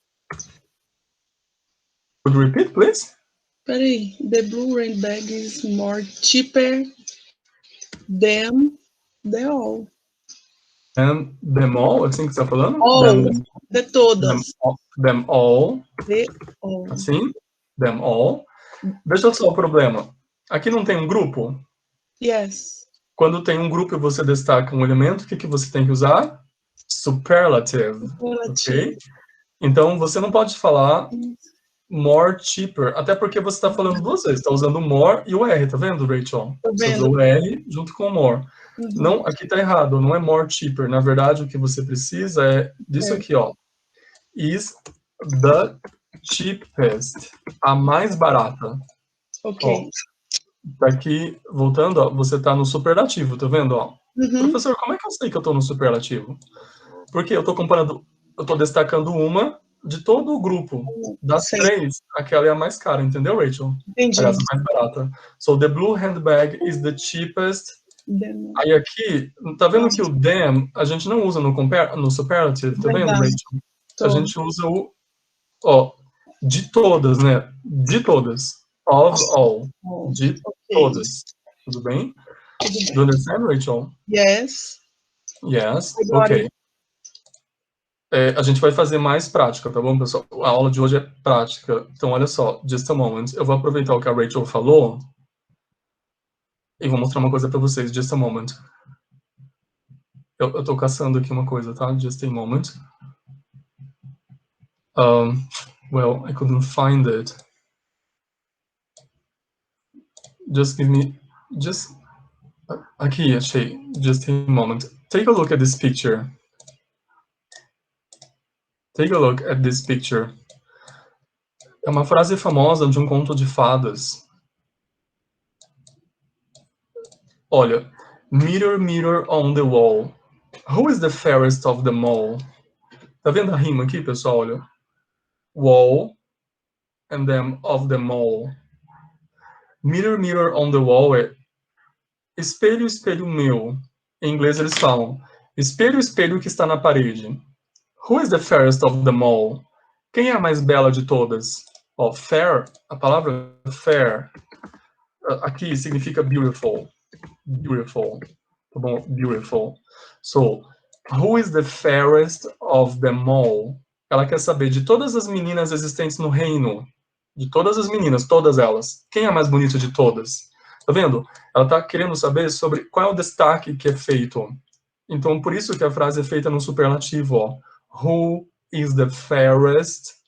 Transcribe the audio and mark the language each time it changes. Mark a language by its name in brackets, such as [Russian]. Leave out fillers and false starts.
[English] Could you repeat, please? [Portuguese] Peraí. [English] The blue handbag is more cheaper than the all. them all, [Portuguese] assim que você tá falando? All, de todas. [English] Them all, [Portuguese] De all. assim, [English] them all. [Portuguese] Veja só o problema. Aqui não tem um grupo? [English] Yes. [Portuguese] Quando tem um grupo e você destaca um elemento, o que você tem que usar? Superlative, ok? Então, você não pode falar more cheaper, até porque você está falando duas vezes, está usando more e o R, tá vendo, Rachel? Você usou o R junto com o more. Não, aqui tá errado, não é more cheaper. Na verdade, o que você precisa é disso aqui, ó. [English] Is the cheapest, [Portuguese] a mais barata. Ok. Ó, daqui, voltando, ó, você tá no superlativo, tá vendo, ó? Professor, como é que eu sei que eu tô no superlativo? Porque eu tô comparando, eu tô destacando uma de todo o grupo. Das três, aquela é a mais cara, entendeu, Rachel? Entendi. Aliás, a mais barata. [English] So, the blue handbag is the cheapest. [Portuguese] Aí aqui, tá vendo que o them a gente não usa no superlative, tá vendo, Rachel? A gente usa o, ó, de todas, né? De todas. [English] Of all. [Portuguese] De todas. Tudo bem? [English] Do you understand, [Portuguese] Rachel? [English] Yes. Yes, ok. [Portuguese] A gente vai fazer mais prática, tá bom, pessoal? A aula de hoje é prática. Então, olha só, [English] just a moment. [Portuguese] Eu vou aproveitar o que a Rachel falou e vou mostrar uma coisa pra vocês. [English] Just a moment. [Portuguese] Eu tô caçando aqui uma coisa, tá? [English] Just a moment. Well, I couldn't find it. Just give me... [Portuguese] Aqui, achei. [English] Just a moment. Take a look at this picture. Take a look at this picture. [Portuguese] É uma frase famosa de um conto de fadas. [English] Olha, mirror, mirror on the wall. Who is the fairest of them all? [Portuguese] Tá vendo a rima aqui, pessoal? Olha. [English] Wall and then of them all. Mirror, mirror on the wall [Portuguese] é espelho, espelho meu. Em inglês eles falam espelho, espelho que está na parede. [English] Who is the fairest of them all? [Portuguese] Quem é a mais bela de todas? Ó, fair, a palavra fair aqui significa beautiful. Beautiful. Tá bom? Beautiful. [English] So, who is the fairest of them all? [Portuguese] Ela quer saber de todas as meninas existentes no reino. De todas as meninas, todas elas. Quem é a mais bonita de todas? Tá vendo? Ela tá querendo saber sobre qual é o destaque que é feito. Então, por isso que a frase é feita no superlativo, ó. [English] Who is the fairest?